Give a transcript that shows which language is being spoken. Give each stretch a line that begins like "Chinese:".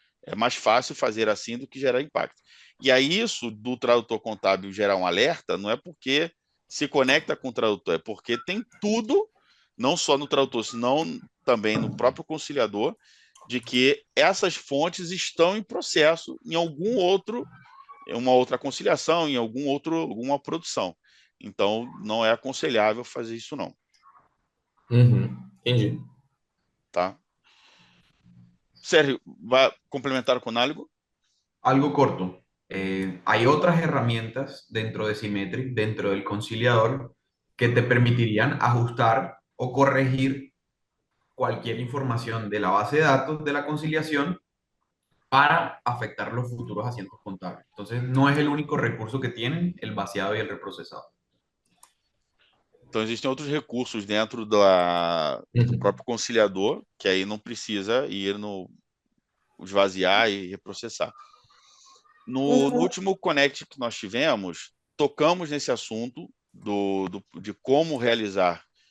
Portuguese: É mais fácil fazer assim do que gerar impacto. E aí isso do tradutor contábil gerar um alerta não é porque se conecta com o tradutor, é porque tem tudo, não só no tradutor, senão também no próprio conciliador, de que essas fontes estão em processo em uma outra conciliação, em alguma produção. Então, não é aconselhável fazer isso, não. Entendi. Tá? Sérgio, vai complementar com algo?
Spanish: Algo corto. Hay otras herramientas dentro de Symmetric, dentro del conciliador, que te permitirían ajustar o corregir cualquier información de la base de datos de la conciliación para afectar los futuros asientos contables. Entonces, no es el único recurso que tienen el vaciado y el reprocesado.
Portuguese: Então, existem outros recursos dentro do próprio conciliador, que aí não precisa ir no esvaziar e reprocessar. No último Connect que nós tivemos, tocamos nesse assunto de como realizar.